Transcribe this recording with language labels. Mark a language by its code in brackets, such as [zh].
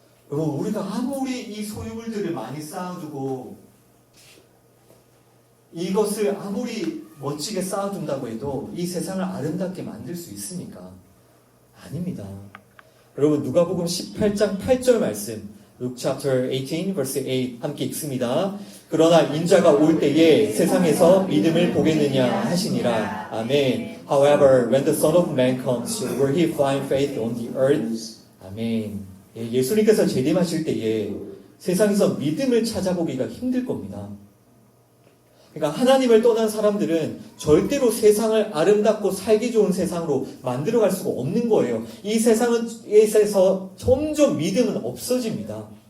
[ko] 여러분, 우리가 아무리 이 소유물들을 많이 쌓아두고 이것을 아무리 멋지게 쌓아둔다고 해도 이 세상을 아름답게 만들 수 있습니까? 아닙니다. 여러분, 누가복음 18장 8절 말씀 [en] Luke chapter 18 verse 8 [ko] 함께 읽습니다. 그러나 인자가 올 때에 세상에서 믿음을 보겠느냐 하시니라. 아멘. [en] However, when the Son of Man comes, will he find faith on the earth? [ko] 아멘. 예수님께서 재림하실 때에 세상에서 믿음을 찾아보기가 힘들 겁니다. 그러니까 하나님을 떠난 사람들은 절대로 세상을 아름답고 살기 좋은 세상으로 만들어갈 수가 없는 거예요. 이 세상에서 점점 믿음은 없어집니다.